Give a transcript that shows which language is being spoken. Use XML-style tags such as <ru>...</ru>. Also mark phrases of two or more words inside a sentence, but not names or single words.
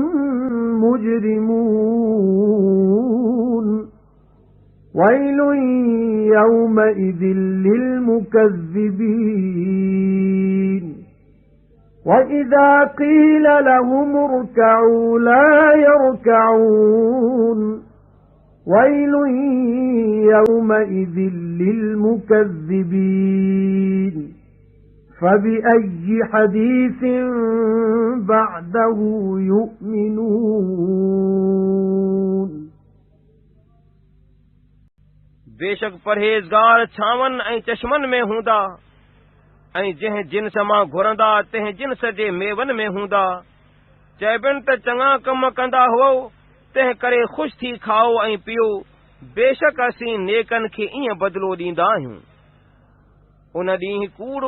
<ar>مُجْرِمُونَ وَيْلٌ يَوْمَئِذٍ لِلْمُكَذِّبِينَ وَإِذَا قِيلَ لَهُمُ ارْكَعُوا لَا يَرْكَعُونَ وَيْلٌ يَوْمَئِذٍ لِلْمُكَذِّبِينَ فَبِأَيِّ حَدِيثٍ بَعْدَهُ يُؤْمِنُونَ</ar> <sd>बेशक परहेज़गार छावन ऐं चश्मन में हूंदा ऐं जंहिं जिन्स मां घुरंदा तंहिं जिन्स जे मेवन में हूंदा चइबनि त चङा कम कंदा हुओ तंहिं करे ख़ुशि थी खाओ ऐं पियो बेशक असीं नेकनि खे ईअं बदिलो ॾींदा आहियूं उन ॾींहुं कूड़</sd>